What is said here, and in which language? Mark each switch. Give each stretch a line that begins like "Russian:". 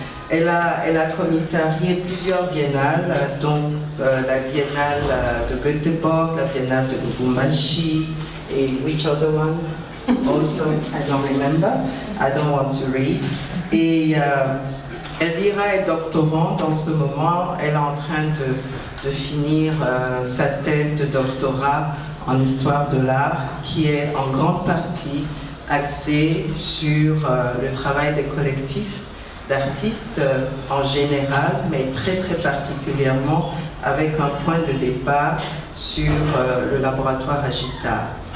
French: Elle a commissarié plusieurs biennales, dont la Biennale de Göteborg, la Biennale de Lubumbashi, et
English: which other one? Also, I don't remember, I don't want to read.
French: Et Elvira est doctorante en ce moment. Elle est en train de finir sa thèse de doctorat en histoire de l'art, qui est en grande partie axée sur le travail des collectifs d'artistes en général, mais très très particulièrement avec un point de départ sur le laboratoire à GIBCA.